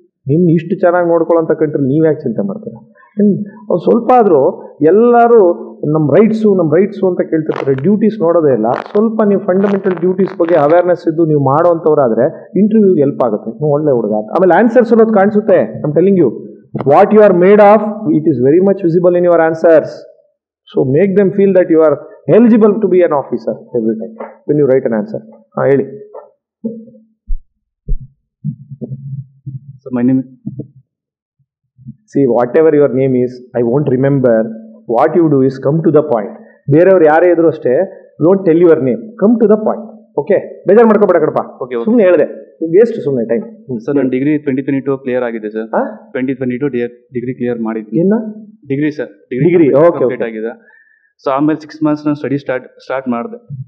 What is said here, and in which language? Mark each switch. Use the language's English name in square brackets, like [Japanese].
[Kannada] ನಿಮ್ನ ಇಷ್ಟು ಚೆನ್ನಾಗಿ ನೋಡ್ಕೊಳ್ಳೋಂಥ ಕಂಟ್ರಿ ನೀವು ಯಾಕೆ ಚಿಂತೆ ಮಾಡ್ತೀರಾ? ಅವ್ರು ಸ್ವಲ್ಪ ಆದರೂ ಎಲ್ಲರೂ ನಮ್ಮ ರೈಟ್ಸು ಅಂತ ಕೇಳ್ತಿರ್ತಾರೆ. ಡ್ಯೂಟೀಸ್ ನೋಡೋದೇ ಇಲ್ಲ. ಸ್ವಲ್ಪ ನೀವು ಫಂಡಮೆಂಟಲ್ ಡ್ಯೂಟೀಸ್ ಬಗ್ಗೆ ಅವೇರ್ನೆಸ್ ಇದ್ದು ನೀವು ಮಾಡೋವಂಥವ್ರಾದರೆ ಇಂಟರ್ವ್ಯೂಗೆ ಹೆಲ್ಪ್ ಆಗುತ್ತೆ. ನೀವು ಒಳ್ಳೆ ಹುಡುಗ. ಆಮೇಲೆ ಆನ್ಸರ್ಸ್ ಅನ್ನೋದು ಕಾಣಿಸುತ್ತೆ. [English] I am telling you, what you are made of, it is very much visible in your answers. So make them feel that you are eligible to be an officer every time when you write an answer. [Kannada] ಹೇಳಿ. [English] So my name is... See, whatever your name is, I won't remember. What you do is come to the point. [Kannada] ಬೇರೆಯವ್ರು ಯಾರೇ ಇದ್ರು ಅಷ್ಟೇ, [English] don't tell your name. Come to the point. Okay? [Kannada] ಬೇಜಾರು ಮಾಡ್ಕೊಬೇಡ ಕಡಪ್ಪ. ಸುಮ್ಮನೆ ಹೇಳಿದೆ, waste ಸುಮ್ಮನೆ time. Sir, ನನ್ನ degree 2022 clear ಆಗಿದೆ ಸರ್. 2022 ಡಿಗ್ರಿ ಕ್ಲಿಯರ್ ಮಾಡಿದ್ದೀನಿ. ಏನ ಡಿಗ್ರಿ ಸರ್? ಡಿಗ್ರಿ ಕಂಪ್ಲೀಟ್ ಆಗಿದೆ. ಸೊ ಆಮೇಲೆ 6 months ನಾನು ಸ್ಟಡಿ ಸ್ಟಾರ್ಟ್ ಮಾಡಿದೆ.